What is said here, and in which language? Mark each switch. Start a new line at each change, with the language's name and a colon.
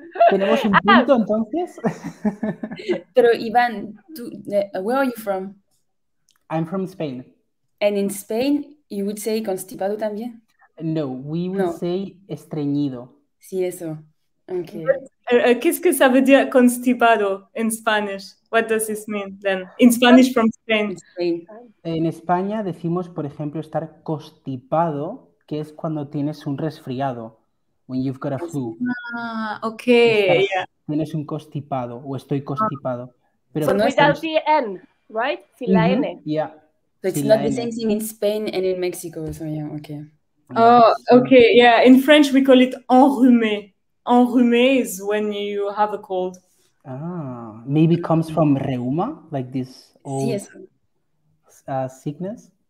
Spanish: ¿Tenemos un punto entonces?
English: Pero Iván, where are you from? I'm from Spain. And in Spain, you would say constipado también? No, we would say estreñido.
Spanish: Sí, eso. Okay. ¿Qué es que
French: ça veut dire
Spanish: constipado
English: in Spanish? What does this mean then? In Spanish from Spain.
Spanish: En España decimos, por ejemplo, estar constipado, que es cuando tienes un resfriado.
English: When you've got a flu. Okay.
Spanish: Tienes un constipado o estoy constipado. Pero
English: but without the N, right?
Spanish: Sin la N.
English: Yeah. So it's not the same thing in Spain and in Mexico. So yeah, okay. Oh, okay. Yeah. In French, we call it enrhumé. Enrhumé is when you have a cold. Maybe it comes from reuma, like this old sickness.